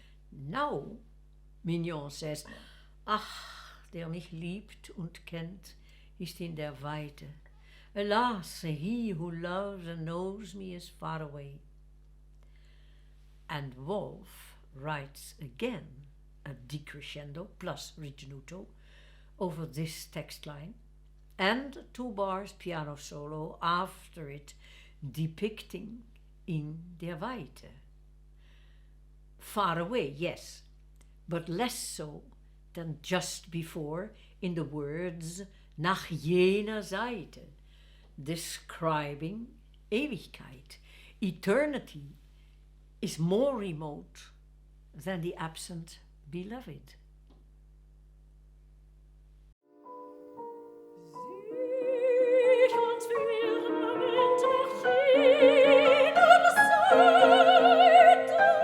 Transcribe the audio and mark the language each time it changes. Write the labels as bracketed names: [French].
[English] Now, Mignon says, [German] ach, der mich liebt und kennt, ist in der Weite. [English] Alas, he who loves and knows me is far away. And Wolf writes again a decrescendo plus ritornello over this text line and 2 bars piano solo after it depicting [German] in der Weite. [English] Far away, yes, but less so than just before in the words [German] nach jener Seite, [English] describing Ewigkeit. Eternity is more remote than the absent beloved. [German] Sich ans Firmament nach jener Seite.